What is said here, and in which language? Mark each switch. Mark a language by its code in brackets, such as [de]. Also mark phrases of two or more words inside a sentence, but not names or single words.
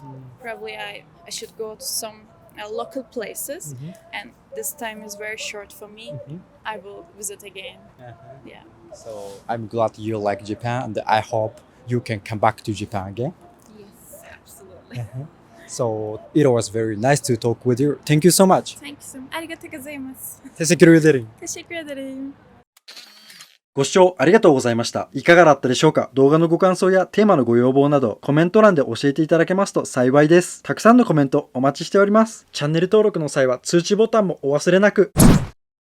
[en] Probably I should go to some local places, and this time is very short for me. I will visit again. Yeah. So I'm glad you like Japan, and I hope you can come back to Japan again. Yes, absolutely. So it was very nice to talk with you. Thank you so much. Thank you so much. [ja] Arigatou gozaimasu. [tr] Teşekkür ederim. Teşekkür ederim. [ja] ご視聴ありがとうございました。いかがだったでしょうか？動画のご感想やテーマのご要望などコメント欄で教えていただけますと幸いです。たくさんのコメントお待ちしております。チャンネル登録の際は通知ボタンもお忘れなく。